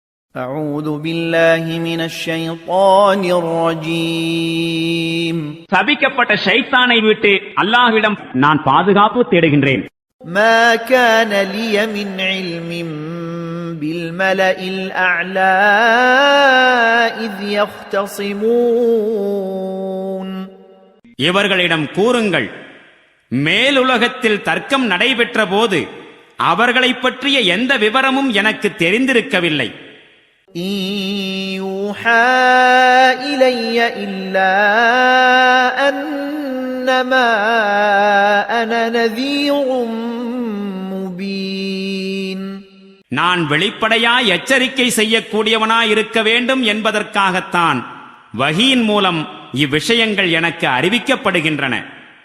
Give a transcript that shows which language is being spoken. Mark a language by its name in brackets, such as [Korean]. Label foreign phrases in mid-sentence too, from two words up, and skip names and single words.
[Arabic] أعوذ بالله من الشيطان الرجيم [Tamil] சபிக்கப்பட்ட ஷைத்தானை விட்டு அல்லாஹ்விடம் நான் பாதுகாப்பு தேடுகின்றேன். [Arabic] ما كان لي من علم بالملأ الأعلى إذ يختصمون [Tamil] இவர்களிடம் கூறுங்கள், மேலுலகத்தில் தர்க்கம் நடைபெற்ற போது அவர்களைப் பற்றிய எந்த விவரமும் எனக்கு தெரிந்திருக்கவில்லை. [Arabic] إن يوحى إلي إلا أنما أنا نذير مبين [Tamil] நான் வெளிப்படையாய் எச்சரிக்கை செய்யக்கூடியவனாய் இருக்க வேண்டும் என்பதற்காகத்தான் வஹீயின் மூலம் இவ்விஷயங்கள் எனக்கு அறிவிக்கப்படுகின்றன.